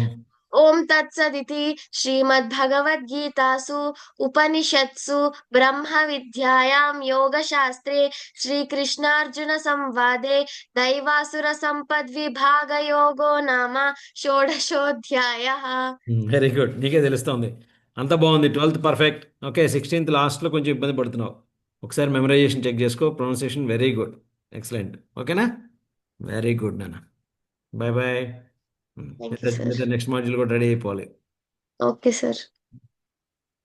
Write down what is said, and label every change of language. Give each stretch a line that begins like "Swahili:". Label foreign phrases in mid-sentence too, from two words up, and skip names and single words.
Sanskrit: ॐ तत्सदिति श्रीमद्भगवद्गीतासु उपनिषत्सु ब्रह्मविद्यायां योगशास्त्रे श्रीकृष्णार्जुनसंवादे दैवासुरसम्पद्विभागयोगो नाम षोडशोऽध्यायः।
English: very good
Telugu: నీకే తెలుస్తోంది అంత బాగుంది 12th
English: perfect okay
Telugu: 16th లాస్ట్లో కొంచెం ఇబ్బంది పడుతున్నావు ఒకసారి
English: memorization check
Telugu: చేసుకో
English: pronunciation very good excellent
Telugu: ఓకేనా
English: very good
Telugu: నాన్న
English: bye bye Thank you, sir. next module
Telugu: కూడా రెడీ అయిపోవాలి